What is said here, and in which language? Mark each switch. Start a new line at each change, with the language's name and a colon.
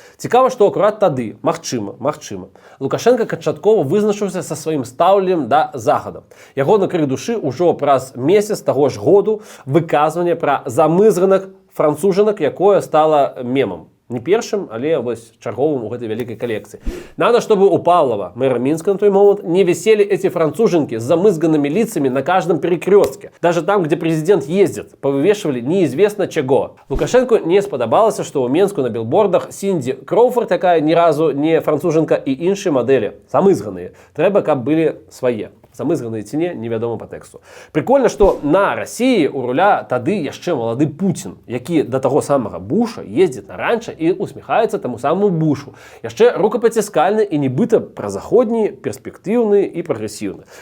Belarusian: Цікава, што акурат тады, магчыма, Лукашенко канчаткова вызначыўся са сваім стаўленнем да захада. Яго на крык душы ўжо праз месяц таго ж году выказванне пра замызганых францужанак, якое стала мемам. Не першым, але вось чарговым у гэтай вялікай калекцыі.
Russian: Надо, чтобы у Павлова, мэра Минска на той момент, не висели эти француженки с замызганными лицами на каждом перекрестке. Даже там, где президент ездит, повывешивали неизвестно чего. Лукашенко не сподобалося, что у Минску на билбордах Синди Кроуфорд, такая ни разу не француженка, и іншыя модели, замызганные.
Belarusian: Трэба, каб были свае. Замызганыя ці не, невядома па тэксту. Прикольна, што на Расіі у руля тады яшчэ малады Пуцін, які да таго самага Буша ездзіць на ранча і усміхаецца таму самому Бушу. Яшчэ рукапаціскальны і нібыта празаходні, перспектыўны і прагрэсіўны.